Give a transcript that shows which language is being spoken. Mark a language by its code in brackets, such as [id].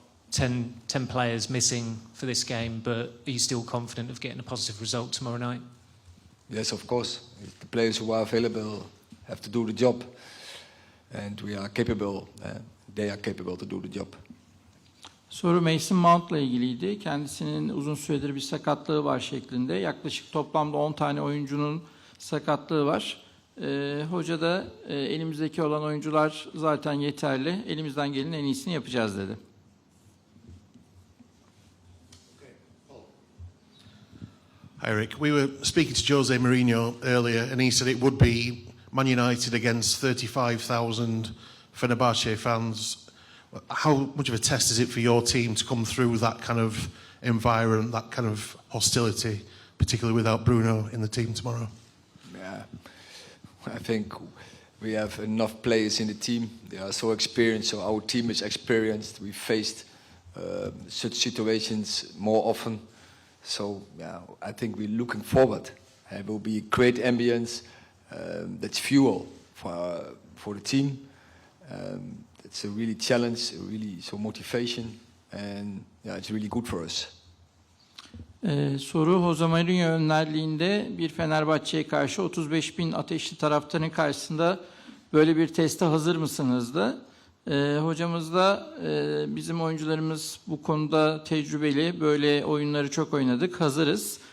[en] 10 players missing for this game, but are you still confident of getting a positive result tomorrow night? Yes, of course. The players who are available have to do the job, and we are capable. They are capable to do the job. [tr] Soru Mason Mount'la ilgiliydi. Kendisinin uzun süredir bir sakatlığı var şeklinde. Yaklaşık toplamda 10 tane oyuncunun sakatlığı var. Hoca da elimizdeki olan oyuncular zaten yeterli. Elimizden gelenin en iyisini yapacağız dedi. [en] Hi Erik, we were speaking to Jose Mourinho earlier and he said it would be Man United against 35,000 Fenerbahce fans. How much of a test is it for your team to come through that kind of environment, that kind of hostility, particularly without Bruno in the team tomorrow? Yeah, I think we have enough players in the team. They are so experienced, so our team is experienced. We faced such situations more often. So yeah, I think we're looking forward. It will be great ambience. That's fuel for the team. It's a really challenge, really so motivation, and yeah, it's really good for us. [tr] Soru Jose Mourinho önderliğinde bir Fenerbahçe'ye karşı 35.000 ateşli taraftarın karşısında böyle bir teste hazır mısınızdı? Hocamız da bizim oyuncularımız bu konuda tecrübeli, böyle oyunları çok oynadık, hazırız.